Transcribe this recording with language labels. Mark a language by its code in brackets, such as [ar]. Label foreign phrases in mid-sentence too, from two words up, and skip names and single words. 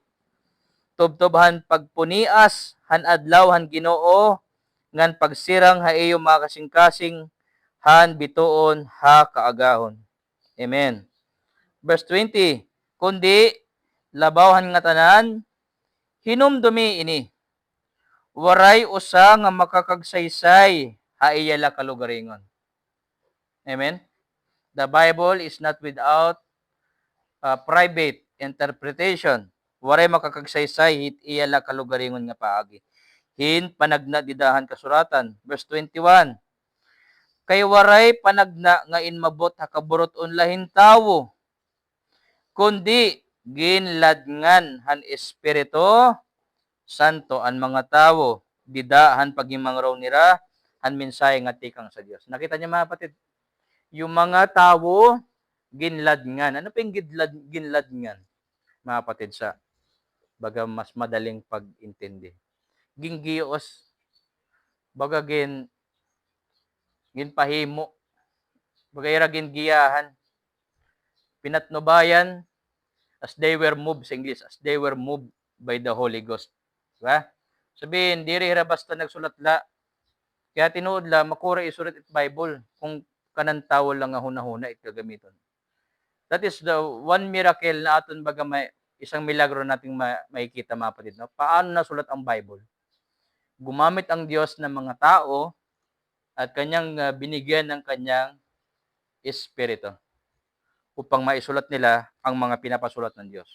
[war] Tubtubhan pagpunias han adlaw han Ginoo ngan pagsirang ha iyo makasing-kasing han bituon ha kaagahon. Amen. Verse 20, kundi labawhan nga tanan, hinumdumi ini. Waray usa nga makakagsaysay ha iyala kalugaringon. Amen. [en] The Bible is not without private interpretation. [war] Waray makakagsaysay hit iyala kalugaringon nga paagi. Hin panagna didahan kasuratan. Verse 21. Kay waray panagna nga inmabot hakaburoton lahin tawo. Kundi ginladngan han Espiritu Santo an mga tawo didahan pagimangaraw nira han mensahe nga tikang sa Dios. [tl] Nakita niyo mga kapatid, yung mga tawo ginladngan. Ano pa yung ginladngan? Mga kapatid, sa baga mas madaling pag-intindi. [war] Gingios, baga ginpahimo, baga ira gingiyahan, pinatnubayan, [en] as they were moved sa English, as they were moved by the Holy Ghost. [tl] Diba? [war] Sabihin, diri ra basta nagsulat la, kaya tinuod la, makura isulat it Bible, kung kanan tawo lang nga hunahuna it gagamiton. [en] That is the one miracle [tl] na aton baga may isang milagro nating makikita mga kapatid. No? Paano nasulat ang Bible? Gumamit ang Diyos ng mga tao at kanyang binigyan ng kanyang Espiritu upang maisulat nila ang mga pinapasulat ng Diyos.